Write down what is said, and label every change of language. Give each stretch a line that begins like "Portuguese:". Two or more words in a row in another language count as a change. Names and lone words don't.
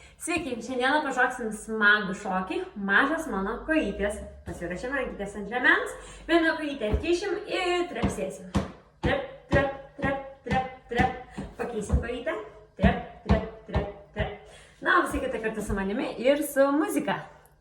Lithuanian: Sveiki, šiandieną pašoksim smagų šokį, mažas mano kojytės. Pasirašym rankytės ant žemens, vieną kojytę atkišim ir trepsėsim. Trep, trep, trep, trep, trep. Pakeisim kojytę. Trep, trep, trep, trep. Na, visi kitą kartą su manimi ir su muzika.